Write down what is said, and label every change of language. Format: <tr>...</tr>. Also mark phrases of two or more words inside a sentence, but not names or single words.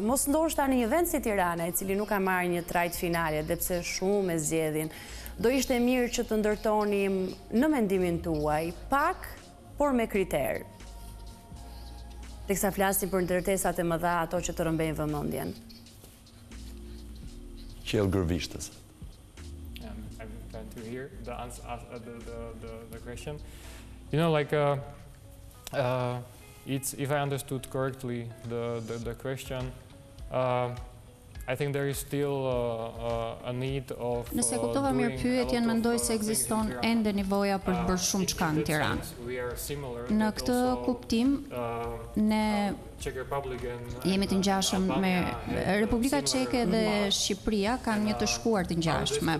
<sq>Mos ndoshta në një vend si Tirana, i cili nuk ka marrë një trajt finale, dhe pse shumë e zgjedhin, do ishte mirë që të ndërtonim në mendimin tuaj pak, por me kriter. Teksa flasim për ndërtesat e mëdha, ato që të rrëmbejnë vëmendjen. Qellë gërvishtës.</sq> <en>I'm trying to hear the answer, the question. You know, like it's if I understood correctly the question. I think there is still a need of</en> <sq>Nëse kuptova mirë pyetjen, mendoj se ekziston ende nevoja për të bërë shumë çka në Tiranë. Në këtë kuptim, ne jemi të ngjashëm me Republika Çeke dhe Shqipëria kanë një të shkuar të ngjashme.</sq>